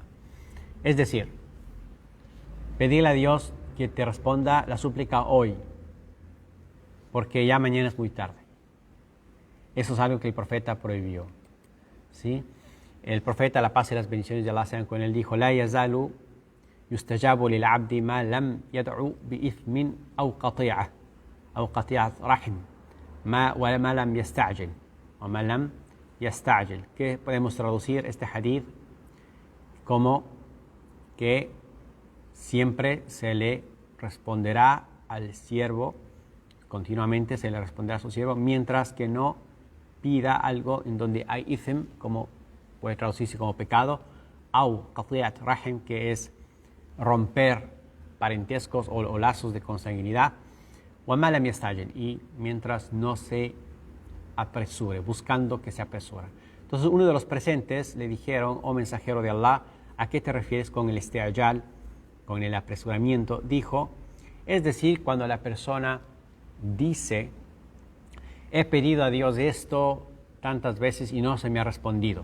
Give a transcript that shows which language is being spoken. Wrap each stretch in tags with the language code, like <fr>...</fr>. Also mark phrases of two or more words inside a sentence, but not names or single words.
<es>Es decir, pedirle a Dios que te responda la súplica hoy, porque ya mañana es muy tarde. Eso es algo que el profeta prohibió, ¿sí? El profeta, la paz y las bendiciones de Allah sean con él, dijo:</es> <ar>لا يزال يستجاب للعبد ما لم يدع بإثم أو قطيعة رحم ما لم يستعجل o ما لم يستعجل.</ar> <es>¿Qué podemos traducir este hadith? Como que siempre se le responderá al siervo, continuamente se le responderá a su siervo, mientras que no pida algo en donde hay ithm, como puede traducirse como pecado,</es> <ar>أو قطيعة رحم,</ar> <es>que es romper parentescos o lazos de consanguinidad,</es> <ar>وما لم يستعجل,</ar> <es>y mientras no se apresure, buscando que se apresura. Entonces uno de los presentes le dijeron: oh mensajero de Allah, ¿a qué te refieres con el isti'jal, con el apresuramiento? Dijo: es decir, cuando la persona dice: he pedido a Dios esto tantas veces y no se me ha respondido.</es>